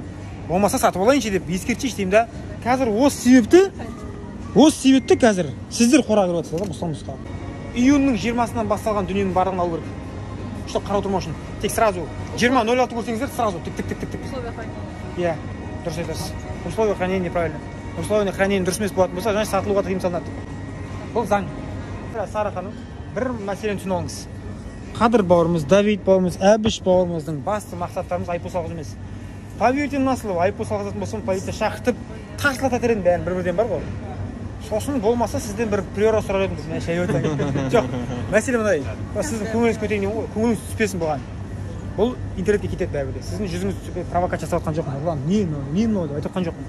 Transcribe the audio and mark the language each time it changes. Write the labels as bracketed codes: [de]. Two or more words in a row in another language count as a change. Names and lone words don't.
[kk] Болмаса сатып алайыншы деп ескертсейші деймін де. Қазір осы себепті қазір сіздер қораға кіріп жатсыздар, мұстан-мұстан. Июньнің 20-сынан басталған дүниенің барлығын алу керек. Что қарау тұрмау үшін. Тек сразу 20.06 көрсеңіздер, сразу тик. Иә, дұрыс айтасыз. [ru] Условия хранения неправильно. Условия хранения [kk] дұрыс емес болатын болса, значит сатылуға тыйым салынады. Бұл заң. Сара ханым, бір мәселені түсініп алыңыз. Қадыр бауырымыз, Давид бауырымыз, Әбіш бауырымыздың басты мақсаттарымыз айыппұл салғызу емес. [ru] Поверьте на слово, [kk] айыппұл салғызатын болсам, полиция шақыртып, тартылатар едім, бәрін бір-бірден бар ғой. Сосын болмаса сізден бір приора сұрар едім, мен шай өтіп. Жоқ, мәселе мындай. Сіздің көңіліңіз көтерейін деймін ғой, көңіліңіз түспесін бұған. Бұл интернетке кетеді бәрібір. Сіздің жүзіңіз түспей провокация жасап жатқан жоқпын. Ұлан, не мынау деп айтып жатқан жоқпын.